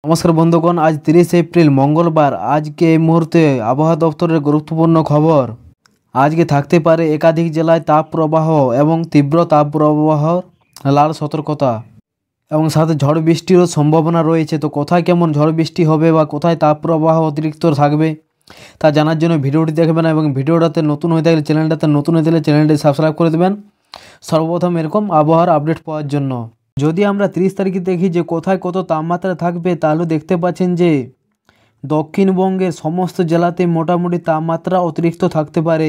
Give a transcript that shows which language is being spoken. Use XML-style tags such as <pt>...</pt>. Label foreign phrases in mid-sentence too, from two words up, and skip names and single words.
<bn>নমস্কার বন্ধুগণ, আজ 30 এপ্রিল মঙ্গলবার। আজ কে মুহূর্তে আবহাওয়া দপ্তরের গুরুত্বপূর্ণ খবর। আজ কে থাকতে পারে একাধিক জেলায় তাপপ্রবাহ এবং তীব্র তাপপ্রবাহর লাল সতর্কতা এবং সাথে ঝড় বৃষ্টিরও সম্ভাবনা রয়েছে। তো কোথায় কেমন ঝড় বৃষ্টি হবে বা কোথায় তাপপ্রবাহ অতিরিক্ত থাকবে তা জানার জন্য ভিডিওটি দেখবেন এবং ভিডিওটাতে নতুন হয়ে থাকলে চ্যানেলটি সাবস্ক্রাইব করে দেবেন সর্বপ্রথম এরকম আবহাওয়ার আপডেট পাওয়ার জন্য। যদি আমরা 30 তারিখে দেখি যে কোথায় কত তাপমাত্রা থাকবে, তাহলে দেখতে পাচ্ছেন যে দক্ষিণবঙ্গের সমস্ত জেলাতে মোটামুটি তাপমাত্রা অতিরিক্ত থাকতে পারে।</bn>